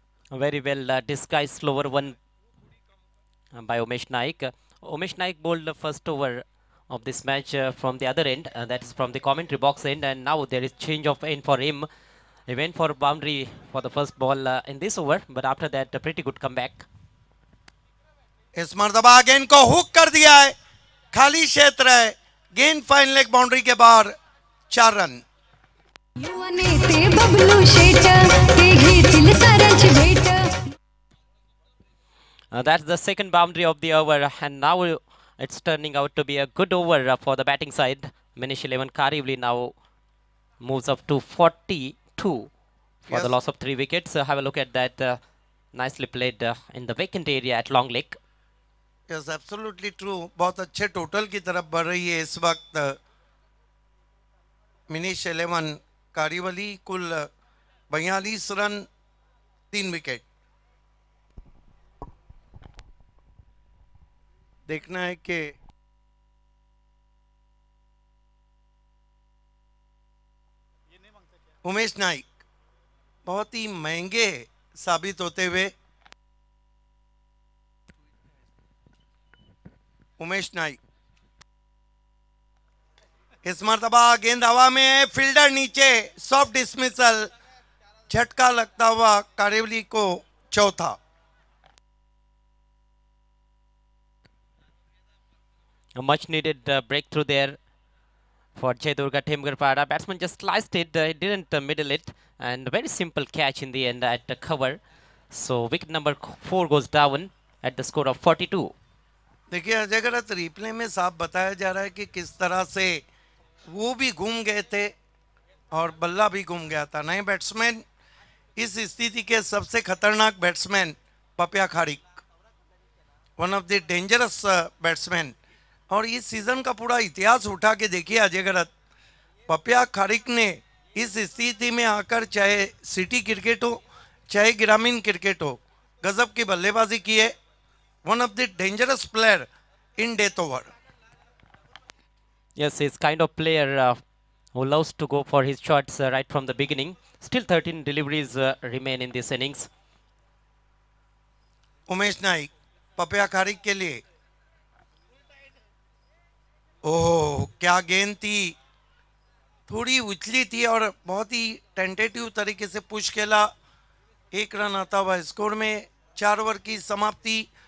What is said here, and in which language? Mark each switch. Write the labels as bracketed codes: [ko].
[en] Very well disguised slower one by Umesh Naik. Umesh Naik bowled the first over of this match from the other end, that is from the commentary box end, and now there is change of end for him. He went for boundary for the first ball in this over, but after that a pretty good comeback. [hi] इस मरतबा गेंद को hook कर दिया है, खाली क्षेत्र है, गेंद फाइन लेग बाउंड्री के बाहर, 4 रन। [mr] युवा नेते बबलू शेट ते घेतील साऱ्यांची भेट. [en] That's the second boundary of the over, and now it's turning out to be a good over for the batting side. Manish 11 Karivli now moves up to 42 for Yes. the loss of 3 wickets. Have a look at that. Nicely played in the vacant area at long leg. Yes absolutely true. [hi] बहुत अच्छे total की तरफ बढ़ रही है इस वक्त मिनीश 11 कारिवली, कुल 42 रन 3 विकेट। देखना है कि उमेश नाइक बहुत ही महंगे साबित होते हुए, उमेश नाइक इस मरतबा गेंद हवा में है, फील्डर नीचे, सॉफ्ट डिसमिसल, झटका लगता हुआ कारिवली को चौथा। [en] A much needed breakthrough there for Jai Durga Temgarpada. Batsman just sliced it, it didn't middle it, and very simple catch in the end at the cover. So wicket number 4 goes down at the score of 42. [hi] देखिए अजय गलत replay में साफ बताया जा रहा है कि किस तरह से वो भी घूम गए थे और बल्ला भी घूम गया था। नए बैट्समैन, इस स्थिति के सबसे खतरनाक batsman Papiya kharik, [en] One of the dangerous batsman. [hi] और इस सीजन का पूरा इतिहास उठा के देखिए अजय गलत, पपिया खारिक ने इस स्थिति में आकर चाहे सिटी क्रिकेट हो चाहे ग्रामीण क्रिकेट हो, गजब की बल्लेबाजी की है। [en] One of the dangerous player in death over. Yes, he's kind of player who loves to go for his shots right from the beginning. Still 13 deliveries remain in this innings. [hi] Umesh Naik पपिया खारिक के लिए, ओह क्या गेंद थी, थोड़ी उछली थी और बहुत ही टेंटेटिव तरीके से पुश खेला। 1 रन आता हुआ स्कोर में। 4 ओवर की समाप्ति।